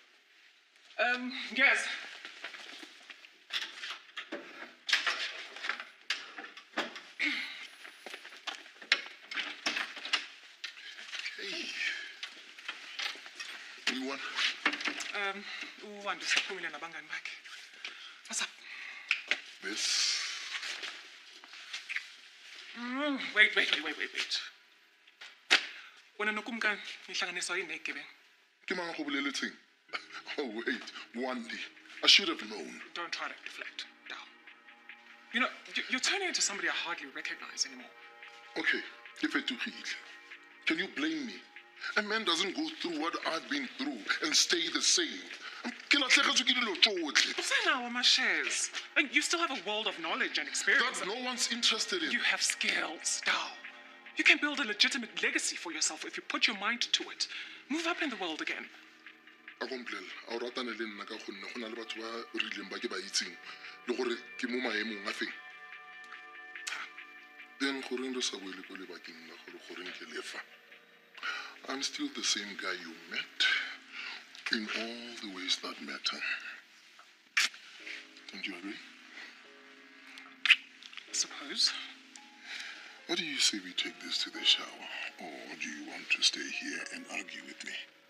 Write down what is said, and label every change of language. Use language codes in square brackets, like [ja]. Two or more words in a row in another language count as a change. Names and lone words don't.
[en] Yes. You want? [zu] Uwandise uphumile nabangani bakhe. [en] What's up? This. Wait. [zu] Wena nokumkani nihlanganiswa yini negebengu? [tn] Ke mang go boleletseng? [en] Oh wait, Wandi. I should have known. Don't try to deflect. Down. You know, you're turning into somebody I hardly recognize anymore. Okay, if it can you blame me? A man doesn't go through what I've been through and stay the same. What's that now with my shares? Like, you still have a world of knowledge and experience. That no one's interested in. You have skills, Dao. You can build a legitimate legacy for yourself if you put your mind to it. Move up in the world again. [tn] A komplela a o ratane le nna ka gonne go na le batho ba rileng ba ke ba itseng le gore ke mo maemong a feng. Then goreng re sa boele ko lebakeng la gore goreng ke lefa. [en] I'm still the same guy you met in all the ways that matter. Don't you agree? I suppose. What do you say we take this to the shower? Or do you want to stay here and argue with me?